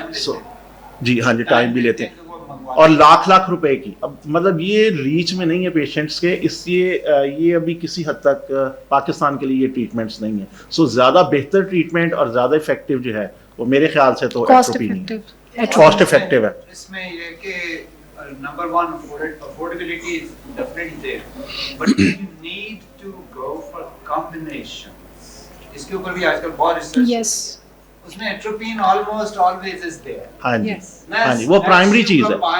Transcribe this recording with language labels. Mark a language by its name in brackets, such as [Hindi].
[Urdu] سو جی ہاں جی, ٹائم بھی لیتے ہیں, اور لاکھ روپے کی. اب مطلب یہ ریچ میں نہیں ہے پیشنٹس کے, اس لیے یہ ابھی کسی حد تک پاکستان کے لیے یہ ٹریٹمنٹس نہیں ہیں. سو زیادہ بہتر ٹریٹمنٹ اور زیادہ افیکٹو جو ہے وہ میرے خیال سے تو ایٹروپین ہے, کاسٹ افیکٹو ہے. اس میں یہ کہ [English] number 1 affordability is definitely there, but you need to go for combinations. [Urdu] اس کے اوپر بھی آج کل بہت ریسرچ. [English] yes, [Urdu] اس میں [English] Atropine almost always is there. [Urdu] ہاں جی, ہاں جی, وہ پرائمری چیز ہے.